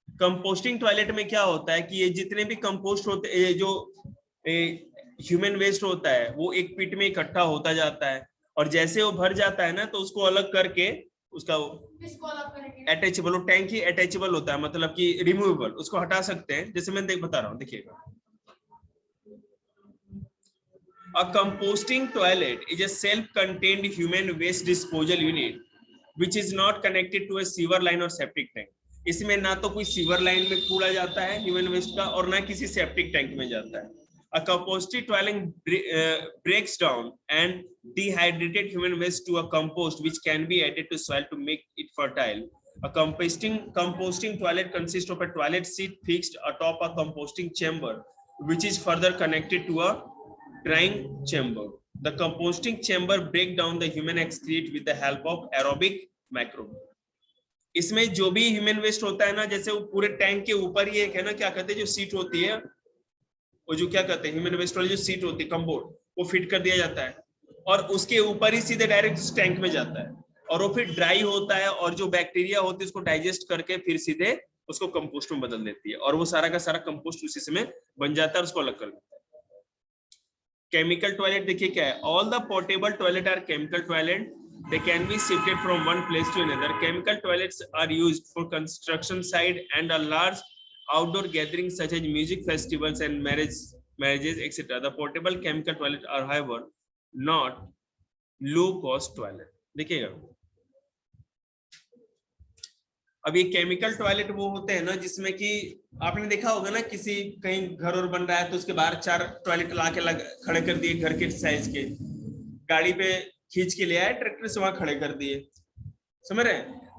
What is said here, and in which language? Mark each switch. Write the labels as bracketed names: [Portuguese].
[Hindi] Composting toilet में क्या होता है कि ये जितने भी कंपोस्ट होते, ये जो ह्यूमन वेस्ट होता है वो एक पिट में इकट्ठा होता जाता है, और जैसे वो भर जाता है ना तो उसको अलग करके, उसका अटैचेबल, टैंक ही अटैचेबल होता है, मतलब कि रिमूवेबल, उसको हटा सकते हैं। जैसे मैं बता रहा हूँ, देखिएगा, [English] a composting toilet is a self-contained human waste disposal unit which is not connected to a sewer line or septic tank। [Hindi] इसमें ना तो कोई सीवर लाइन में कूड़ा जाता है ह्यूमन वेस्ट का, और ना किसी सेप्टिक टैंक में जाता है। [English] A composting toilet breaks down and dehydrated human waste to a compost which can be added to soil to make it fertile। A composting toilet consists of a toilet seat fixed atop a composting chamber which is further connected to a drying chamber। The composting chamber break down the human excrete with the help of aerobic microbe. [Hindi] इसमें जो भी human waste होता है ना, जैसे वो पूरे tank के ऊपर ही एक है ना, क्या कहते हैं जो सीट होती है, वो जो क्या कहते हैं ह्यूमन वेस्ट वाली जो सीट होती है कम्बोर्ड, वो फिट कर दिया जाता है और उसके ऊपर ही सीधे डायरेक्ट उस टैंक में जाता है और वो फिर ड्राई होता है और जो बैक्टीरिया होती है उसको डाइजेस्ट करके फिर सीधे उसको कंपोस्ट में बदल देती है और वो सारा का सारा कंपोस्ट उसी समय बन जाता है और उसको अलग कर देता है। केमिकल टॉयलेट देखिए क्या है, [English] All the portable toilet are chemical toilet, they can be shifted from one place to another. Chemical toilets are used for construction site and a large outdoor gatherings such as music festivals and marriages etc. The portable chemical toilet are however not low cost toilet. [Hindi] देखिएगा अब ये chemical toilet वो होते हैं ना जिसमें कि आपने देखा होगा ना, किसी कहीं घर और बन रहा है तो उसके बाहर 4 टॉयलेट ला के खड़े कर दिए, घर के साइज के, गाड़ी पे खींच के ले आए, ट्रैक्टर से वहां खड़े कर दिए, समझ रहे हैं?